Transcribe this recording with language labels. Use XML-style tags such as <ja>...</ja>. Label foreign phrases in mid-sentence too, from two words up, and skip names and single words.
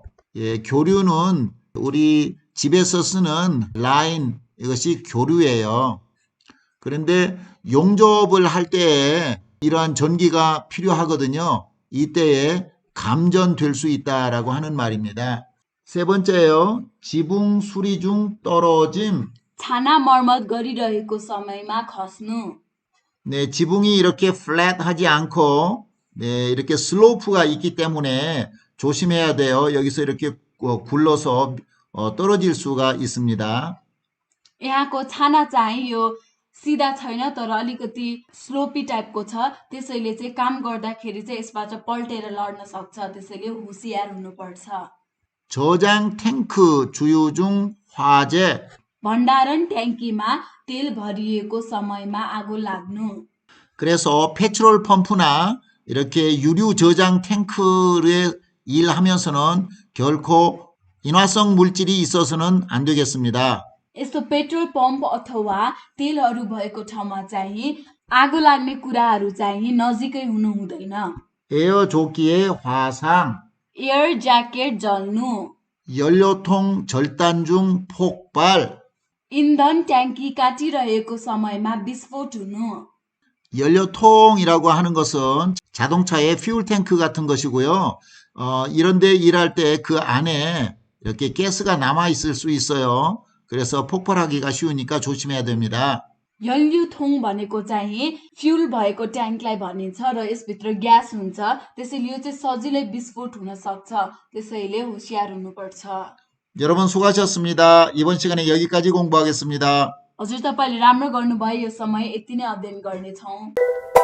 <ko>예, 교류는 우리 집에서 쓰는 라인 이것이 교류예요. 그런데 용접을 할 때에 이러한 전기가 필요하거든요. 이때에 감전될 수 있다라고 하는 말입니다. 세 번째요. 지붕 수리 중 떨어짐.</ko> <ne>छाना मर्मत गरिरहेको समयमा खस्नु।</ne> <ko>네, 지붕이 이렇게 플랫하지 않고 네, 이렇게 슬로프가 있기 때문에 조심해야 돼요. 여기서 이렇게 굴러서 떨어질 수가 있습니다.</ko> <ne>यहाँको छाना चाहिँ यो सिधा छैन तर अलिकति स्लोपी टाइपको छ त्यसैले चाहिँ काम गर्दाखेरि चाहिँ यसबाट पल्टेर लड्न सक्छ त्यसैले होशियार हुनुपर्छ।</ne> <ko>저장 탱크 주유 중 화재.</ko> <ne>भण्डारण ट्याङ्कीमा तेल भरिएको समयमा आगो लाग्नु।</ne> <ko>그래서 페트롤 펌프나 이렇게 유류 저장 탱크에 일하면서는 결코 인화성 물질이 있어서는 안 되겠습니다.</ko> <ne>यस्तो पेट्रोल पम्प अथवा तेलहरू भएको ठाउँमा चाहिँ आगो लाग्ने कुराहरू चाहिँ नजिकै हुनु हुँदैन।</ne> <ko>에어 조끼의 화상.</ko> <ne>एयर ज्याकेट जल्नु।</ne> <ko>연료통 절단 중 폭발.</ko> <ne>इन्धन ट्याङ्की काटिरहेको समयमा विस्फोट हुनु</ne> <ko>연료통이라고 하는 것은 자동차의 퓨얼 탱크 같은 것이고요. 이런데 일할 때 그 안에 이렇게 가스가 남아 있을 수 있어요. 그래서 폭발하기가 쉬우니까 조심해야 됩니다.</ko> <ne>연료통 भनेको चाहिँ फ्युल भएको ट्याङ्कलाई भनिन्छ र यसभित्र ग्यास हुन्छ त्यसैले यो चाहिँ सजिलै विस्फोट हुन सक्छ त्यसैले होसियार हुनुपर्छ</ne> <ko>여러분 수고하셨습니다. 이번 시간에 여기까지 공부하겠습니다.</ko> <ne>हजुर तपाईँले राम्रो गर्नुभयो यो समय यति नै अध्ययन गर्नेछौँ</ne>